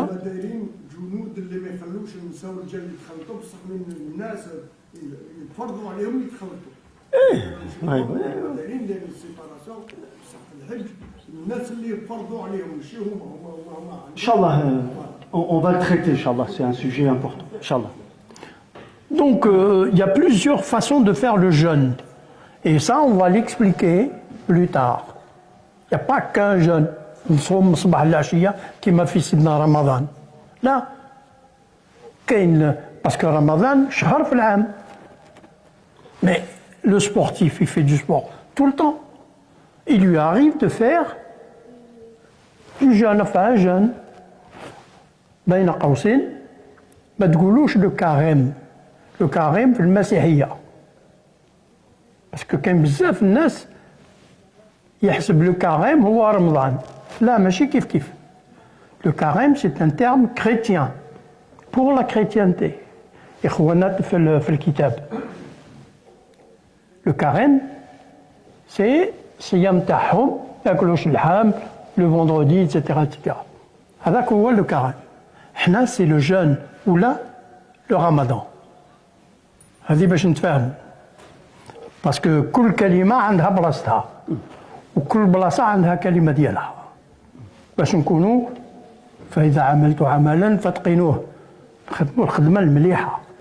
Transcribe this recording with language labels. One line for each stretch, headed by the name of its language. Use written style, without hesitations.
Arabic: هما دايرين جنود اللي ما يخلوش النساء والرجال يتخلطوا بصح من الناس يفرضوا عليهم يتخلطوا. دايرين السيباراسيون بصح في الحج الناس اللي يفرضوا عليهم ماشي هما.
French: Inch'Allah, on va le traiter, Inch'Allah, c'est un sujet important, Inch'Allah. Donc, il y a plusieurs façons de faire le jeûne. Et ça, on va l'expliquer plus tard. Il n'y a pas qu'un jeûne.
Arabic: نصوم صباح العشية كما في سيدنا رمضان. لا. كاين باسكو رمضان شهر في العام.
French: Mais le sportif, il fait du sport tout le temps. Il lui arrive de faire du jeûne, enfin un jeûne.
Arabic: بين قوسين ما تقولوش لو كاريم. لو كاريم في المسيحية. باسكو كاين بزاف الناس يحسب لو كاريم هو رمضان. لا ماشي كيف كيف.
French: Le carême c'est un terme chrétien pour la chrétienté.
Arabic: إخوانات في الكتاب.
French: Le carême c'est
Arabic: صيام تاعهم ما ياكلوش اللحم
French: le vendredi etc etc.
Arabic: هذاك هو
French: le carême.
Arabic: حنا
French: c'est le jeûne
Arabic: ولا
French: le ramadan.
Arabic: هذه باش نتفاهموا. باسكو كل كلمة عندها بلاصتها وكل بلاصة عندها كلمة ديالها باش نكونوا فإذا عملت عملا فاتقنوه خدموا الخدمة المليحة.